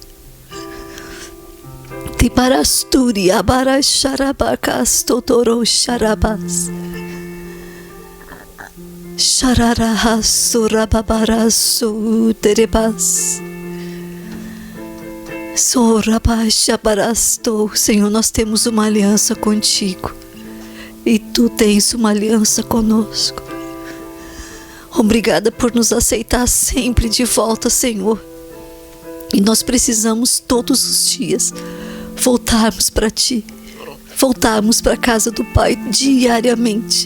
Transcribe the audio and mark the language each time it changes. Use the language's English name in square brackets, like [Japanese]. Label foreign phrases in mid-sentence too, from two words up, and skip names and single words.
[Portuguese] Tiparasturia barasharabakas totoro sharabas. Shararahasu rababarasu terebas. Sorabashabarasto. Senhor, nós temos uma aliança contigo e tu tens uma aliança conosco. Obrigada por nos aceitar sempre de volta, Senhor. E nós precisamos todos os dias voltarmos para ti, voltarmos para a casa do Pai diariamente.